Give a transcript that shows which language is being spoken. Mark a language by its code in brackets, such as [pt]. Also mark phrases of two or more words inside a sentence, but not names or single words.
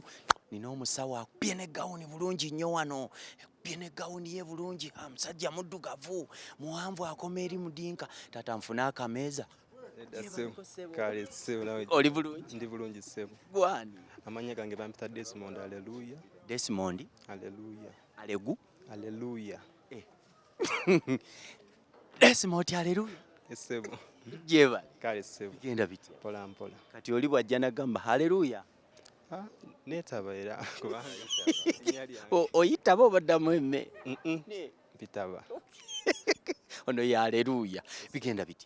[lg] Nina omusawo akubye ne gawuni bulungi nnyo wano akubye ne gawuni ye bulungi musajja muddugavu muwanvu akoma eri mudinka taata nfune akameeza. Oli bulungi? Ndi bulungi ssebo. Waani? Amanya gange bampita Desmond. Haleluya. Desmond? Haleluya. Alegu? Haleluya. Desmond haleluya. Ssebo. Jeba. Kale ssebo. Genda bitya? Mpola mpola. Kati oli bwajja nagamba haleluya. Neetaba era kubanga oyitaba obaddamu emme? Bitaba. Ono ye haleluya. Bigenda bitya?